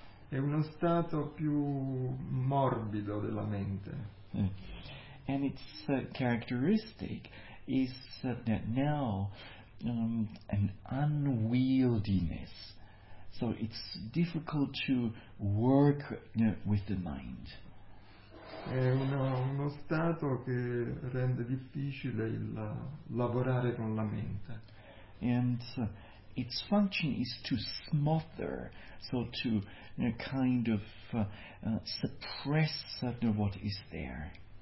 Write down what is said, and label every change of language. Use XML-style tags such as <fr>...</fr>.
<it>È uno stato più morbido della mente.</it> <en>And its characteristic is that now an unwieldiness. So it's difficult to work with the mind.</en> <it>È uno stato che rende difficile il lavorare con la mente.</it> <en>And its function is to smother, so to kind of suppress what is there.</en>